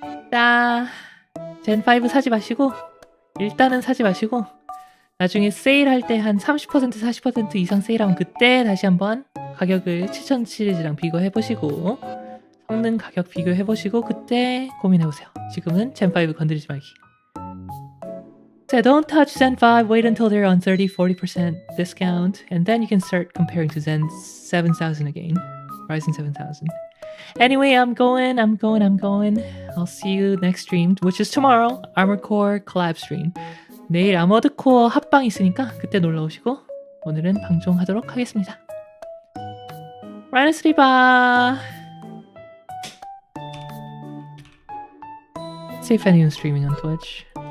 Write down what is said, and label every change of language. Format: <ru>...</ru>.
<ko>자, 젠 5 사지 마시고, 일단은 사지 마시고, 나중에 세일할 때 한 30% 40% 이상 세일하면 그때 다시 한번 가격을 7000 시리즈랑 비교해보시고 성능 가격 비교해보시고 그때 고민해보세요. 지금은 젠5 건드리지 말기.</ko> <en>So don't touch Zen 5, wait until they're on 30-40% discount and then you can start comparing to Zen 7000 again. Ryzen 7000. Anyway, I'm going. I'll see you next stream, which is tomorrow. Armored Core collab stream.</en> <ko>내일 아머드 코어 합방 있으니까 그때 놀러 오시고 오늘은 방종하도록 하겠습니다. 라이너스 리바.</ko> <en>See if anyone's streaming on Twitch.</en>